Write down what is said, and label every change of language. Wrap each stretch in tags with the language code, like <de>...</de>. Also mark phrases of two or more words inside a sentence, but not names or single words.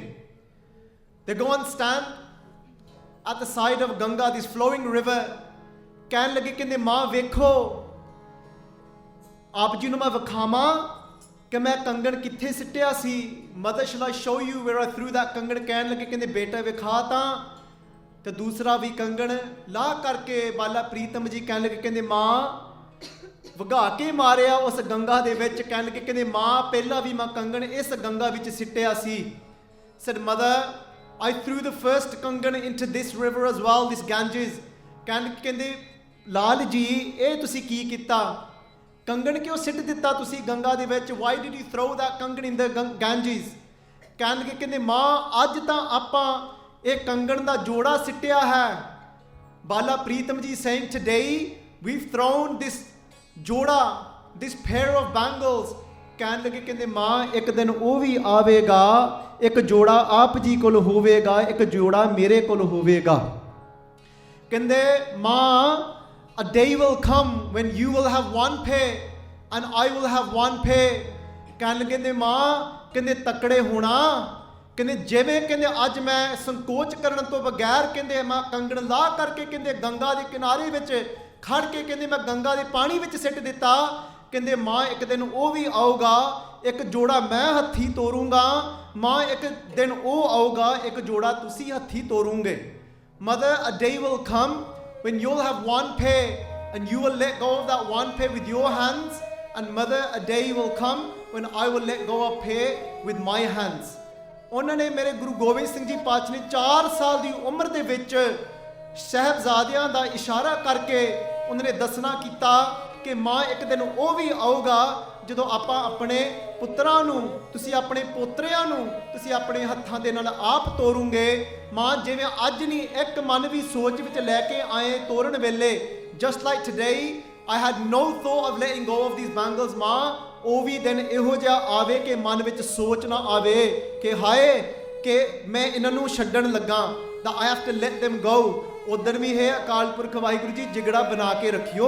<en>They go and stand at the side of Ganga, this flowing river.</en> <pa>ਕਹਿਣ ਲੱਗੇ, ਕਹਿੰਦੇ ਮਾਂ ਵੇਖੋ, ਆਪ ਜੀ ਨੂੰ ਮੈਂ ਵਿਖਾਵਾਂ ਕਿ ਮੈਂ ਕੰਗਣ ਕਿੱਥੇ ਸਿੱਟਿਆ ਸੀ।</pa> <en>Mother, shall I show you where I threw that ਕੰਗਣ?</en> <pa>ਕਹਿਣ ਲੱਗੇ, ਕਹਿੰਦੇ ਬੇਟਾ ਵਿਖਾ ਤਾਂ। ਤੇ ਦੂਸਰਾ ਵੀ ਕੰਗਣ ਲਾ ਕਰਕੇ ਬਾਲਾ ਪ੍ਰੀਤਮ ਜੀ ਕਹਿਣ ਲੱਗੇ, ਕਹਿੰਦੇ ਮਾਂ ਵਗਾ ਕੇ ਮਾਰਿਆ ਉਸ ਗੰਗਾ ਦੇ ਵਿੱਚ। ਕਹਿਣ ਲੱਗੇ, ਕਹਿੰਦੇ ਮਾਂ ਪਹਿਲਾਂ ਵੀ ਮੈਂ ਕੰਗਣ ਇਸ ਗੰਗਾ ਵਿੱਚ ਸਿੱਟਿਆ ਸੀ।</pa> <en>Said mother, I threw the first kangan into this river as well, this Ganges.</en> <pa>ਕਹਿੰਦੇ ਲਾਲ ਜੀ ਇਹ ਤੁਸੀਂ ਕੀ ਕੀਤਾ? ਕੰਗਣ ਕਿਉਂ ਸਿੱਟ ਦਿੱਤਾ ਤੁਸੀਂ ਗੰਗਾ ਦੇ ਵਿੱਚ?</pa> <en>Why did you throw that kangan in the Ganges?</en> <pa>ਕਹਿੰਦੇ ਮਾਂ ਅੱਜ ਤਾਂ ਆਪਾਂ ਇਹ ਕੰਗਣ ਦਾ ਜੋੜਾ ਸਿੱਟਿਆ ਹੈ।</pa> <en>ਬਾਲਾ ਪ੍ਰੀਤਮ ਜੀ saying today we've thrown this ਜੋੜਾ, this pair of bangles।</en> <pa>ਕਹਿਣ ਲੱਗੇ ਕਹਿੰਦੇ ਮਾਂ ਇੱਕ ਦਿਨ ਉਹ ਵੀ ਆਵੇਗਾ, ਇੱਕ ਜੋੜਾ ਆਪ ਜੀ ਕੋਲ ਹੋਵੇਗਾ, ਇੱਕ ਜੋੜਾ ਮੇਰੇ ਕੋਲ ਹੋਵੇਗਾ। ਕਹਿੰਦੇ ਮਾਂ</pa> <en>a day will come when you will have one pair and I will have one pair।</en> <pa>ਕਹਿਣ ਲੱਗੇ ਕਹਿੰਦੇ ਮਾਂ ਕਹਿੰਦੇ ਤਕੜੇ ਹੋਣਾ, ਕਹਿੰਦੇ ਜਿਵੇਂ ਕਹਿੰਦੇ ਅੱਜ ਮੈਂ ਸੰਕੋਚ ਕਰਨ ਤੋਂ ਬਗੈਰ ਕਹਿੰਦੇ ਮੈਂ ਕੰਗਣ ਲਾ ਕਰਕੇ ਕਹਿੰਦੇ ਗੰਗਾ ਦੇ ਕਿਨਾਰੇ ਵਿੱਚ ਖੜ ਕੇ ਕਹਿੰਦੇ ਮੈਂ ਗੰਗਾ ਦੇ ਪਾਣੀ ਵਿੱਚ ਸਿੱਟ ਦਿੱਤਾ। ਕਹਿੰਦੇ ਮਾਂ ਇੱਕ ਦਿਨ ਉਹ ਵੀ ਆਊਗਾ, ਇੱਕ ਜੋੜਾ ਮੈਂ ਹੱਥੀ ਤੋਰੂੰਗਾ। ਮਾਂ ਇੱਕ ਦਿਨ ਉਹ ਆਊਗਾ, ਇੱਕ ਜੋੜਾ ਤੁਸੀਂ ਹੱਥੀ ਤੋਰੋਗੇ।</pa> <en>Mother, a day will come when you'll have one pair and you will let go of that one pair with your hands, and mother, a day will come when I will let go of pair with my hands।</en> <pa>ਉਹਨਾਂ ਨੇ ਮੇਰੇ ਗੁਰੂ ਗੋਬਿੰਦ ਸਿੰਘ ਜੀ ਪਾਤਸ਼ਾਹ ਨੇ 4 ਸਾਲ ਦੀ ਉਮਰ ਦੇ ਵਿੱਚ ਸਾਹਿਬਜ਼ਾਦਿਆਂ ਦਾ ਇਸ਼ਾਰਾ ਕਰਕੇ ਉਹਨਾਂ ਨੇ ਦੱਸਣਾ ਕੀਤਾ ਕਿ ਮਾਂ ਇੱਕ ਦਿਨ ਉਹ ਵੀ ਆਊਗਾ ਜਦੋਂ ਆਪਾਂ ਆਪਣੇ ਪੁੱਤਰਾਂ ਨੂੰ, ਤੁਸੀਂ ਆਪਣੇ ਪੋਤਰਿਆਂ ਨੂੰ ਤੁਸੀਂ ਆਪਣੇ ਹੱਥਾਂ ਦੇ ਨਾਲ ਆਪ ਤੋਰੋਗੇ। ਮਾਂ ਜਿਵੇਂ ਅੱਜ ਨਹੀਂ ਇੱਕ ਮਨ ਵੀ ਸੋਚ ਵਿੱਚ ਲੈ ਕੇ ਆਏ ਤੋਰਨ ਵੇਲੇ,</pa> <en>just like today I had no thought of letting go of these bangles।</en> <pa>ਮਾਂ ਉਹ ਵੀ ਦਿਨ ਇਹੋ ਜਿਹਾ ਆਵੇ ਕਿ ਮਨ ਵਿੱਚ ਸੋਚ ਨਾ ਆਵੇ ਕਿ ਹਾਏ ਕਿ ਮੈਂ ਇਹਨਾਂ ਨੂੰ ਛੱਡਣ ਲੱਗਾ,</pa> <en>that I have to let them go।</en> <pa>ਉਧਰ ਵੀ ਹੈ ਅਕਾਲ ਪੁਰਖ ਵਾਹਿਗੁਰੂ ਜੀ ਜਿਗੜਾ ਬਣਾ ਕੇ ਰੱਖਿਓ।</pa>